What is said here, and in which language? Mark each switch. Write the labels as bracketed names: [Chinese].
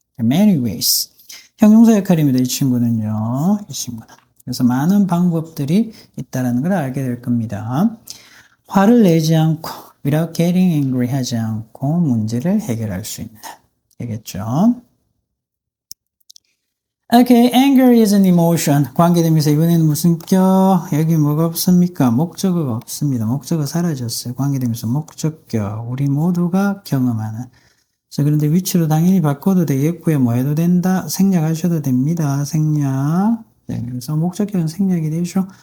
[English] Many ways. [Korean] 형용사 역할입니다. 이 친구는요. 그래서 많은 방법들이 있다는 걸 알게 될 겁니다. 화를 내지 않고 [English] without getting angry [Korean] 하지 않고 문제를 해결할 수 있는. 되겠죠? [English] Okay, anger is an emotion. [Korean] 관계되면서 이번에는 무슨 격? 여기 뭐가 없습니까? 목적어가 없습니다. 목적어 사라졌어요. 관계되면서 목적격. 우리 모두가 경험하는. 자, 그런데 위치로 당연히 바꿔도 되겠고요. 뭐 해도 된다? 생략하셔도 됩니다. 생략. 네, 그래서 목적격은 생략이 되죠.